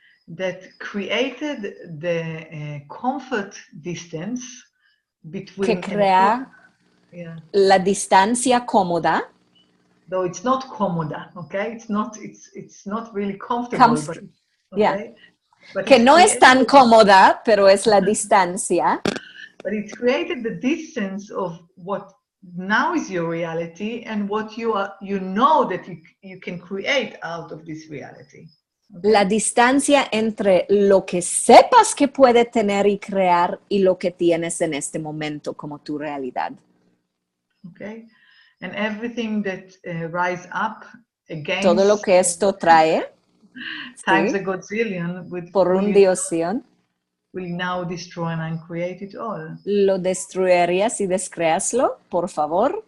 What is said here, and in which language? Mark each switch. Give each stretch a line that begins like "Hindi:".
English: That created the comfort distance between...
Spanish: Que crea la distancia cómoda.
English: though it's not cómoda, okay? It's not really comfortable, but yeah. okay. But
Spanish: Que no es tan cómoda, pero es la distancia.
English: But it's created the distance of what now is your reality and what you know that you can create out of this reality. Okay?
Spanish: La distancia entre lo que sepas que puede tener y crear y lo que tienes en este momento como tu realidad.
English: Okay, and everything that rise up against
Spanish: todo lo que esto trae
English: times
Spanish: sí,
English: a gazillion
Spanish: por un diosión
English: will now destroy and create it all.
Spanish: ¿Lo destruirías y descreaslo, por favor?